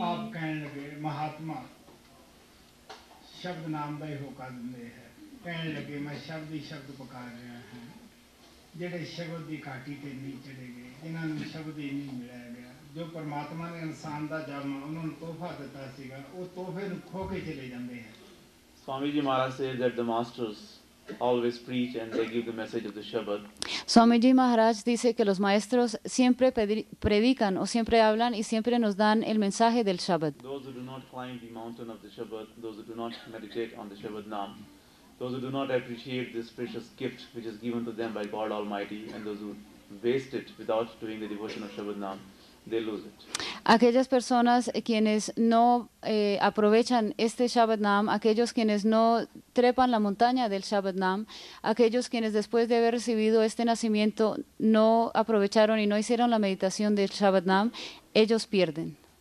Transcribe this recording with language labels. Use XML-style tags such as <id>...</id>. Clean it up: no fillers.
<hi>आप कहने लगे महात्मा शब्द नाम</hi> <pa>ਦਾ ਹੀ ਹੋਕਾ ਦਿੰਦੇ ਹੈ। ਕਹਿਣ ਲੱਗੇ ਮੈਂ ਸ਼ਬਦ ਹੀ ਸ਼ਬਦ ਪੁਕਾਰ ਰਿਹਾ ਹਾਂ। ਜਿਹੜੇ ਸ਼ਬਦ ਦੀ ਘਾਟੀ ਤੇ ਨਹੀਂ ਚੜੇ ਗਏ, ਜਿਨ੍ਹਾਂ ਨੂੰ ਸ਼ਬਦ ਹੀ ਨਹੀਂ ਮਿਲਿਆ ਗਿਆ, ਜੋ ਪਰਮਾਤਮਾ ਨੇ ਇਨਸਾਨ ਦਾ ਜਨਮ ਉਹਨਾਂ ਨੂੰ ਤੋਹਫਾ ਦਿੱਤਾ ਸੀਗਾ, ਉਹ ਤੋਹਫੇ ਨੂੰ ਖੋ ਕੇ ਚਲੇ ਜਾਂਦੇ ਹਨ।</pa> <en>Swamiji Maharaj says that the masters always preach and they give the message of the Shabad.</en> <es>Swamiji Maharaj dice que los maestros siempre predican o siempre hablan y siempre nos dan el mensaje del Shabad.</es> <en>Those who do not climb the mountain of the Shabad, those who do not meditate on the Shabad Nam, those who do not appreciate this precious gift which is given to them by God Almighty, and those who waste it without doing the devotion of Shabad Nam, they lose it.</en> <es>Aquellas personas quienes no aprovechan este Shabad Nam, aquellos quienes no trepan la montaña del Shabad Nam, aquellos quienes después de haber recibido este nacimiento no aprovecharon y no hicieron la meditación del Shabad Nam, ellos pierden.</es>